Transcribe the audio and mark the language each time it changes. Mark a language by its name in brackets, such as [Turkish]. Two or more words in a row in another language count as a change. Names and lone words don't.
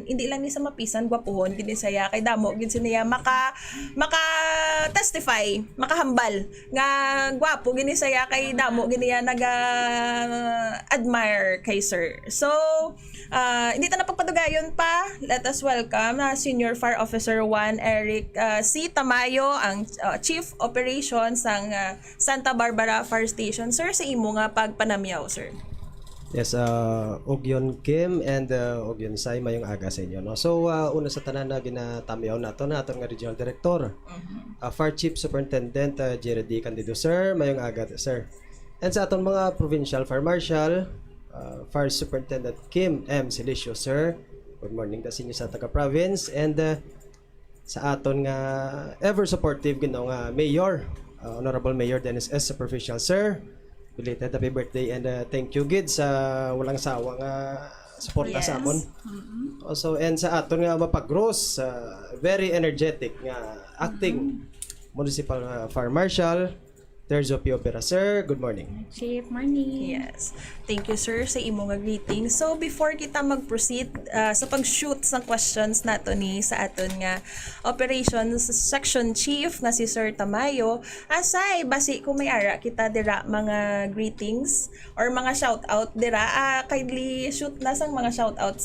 [Hiligaynon] Hindi lang ni sa mapisan gwapuhon kini saya kay damo gid siniya maka testify, makahambal nga gwapo gini saya kay damo gini ya admire kay sir. So hindi ta na pagpadugayon pa. [English] Let us welcome Senior Fire Officer 1 Eric C. [Hiligaynon] Tamayo, ang Chief Operations sang Santa Barbara Fire Station. Sir, sa imo nga pagpanamyaw, sir. Yes, Ugin Kim and Ugin Sai, mayong aga sa inyo, no? So, una sa tanan na ginatamyaw nato na atong Regional Director, Fire Chief Superintendent Jerry D. Candido, sir, mayong aga, sir. And sa atong mga Provincial Fire Marshal, Fire Superintendent Kim M. Silicio, sir, [English] good morning [Hiligaynon] ta sa inyo sa taga-province. And sa aton nga ever supportive ginong Mayor, Honorable Mayor Dennis S. Superficial, sir, [English] belated happy birthday and thank you [Hiligaynon] gid sa [Filipino] walang sawang suporta [Hiligaynon] sa [English] Yes. [Hiligaynon] amon. Also and sa aton nga mapag-gross, [English] very energetic [Hiligaynon] nga acting Municipal Fire Marshal Terzo P. Opera. [English] Sir, good morning. Chief, morning. Yes. Thank you, [Hiligaynon] sir, sa imo nga greeting. So, before kita mag-proceed sa pag-shoot sa questions nato ni sa aton nga Operations Section Chief nga si Sir Tamayo, asay, basi kung may ara kita dira mga greetings or mga shout-out dira, [English] kindly shoot [Hiligaynon] na sang mga shout-outs.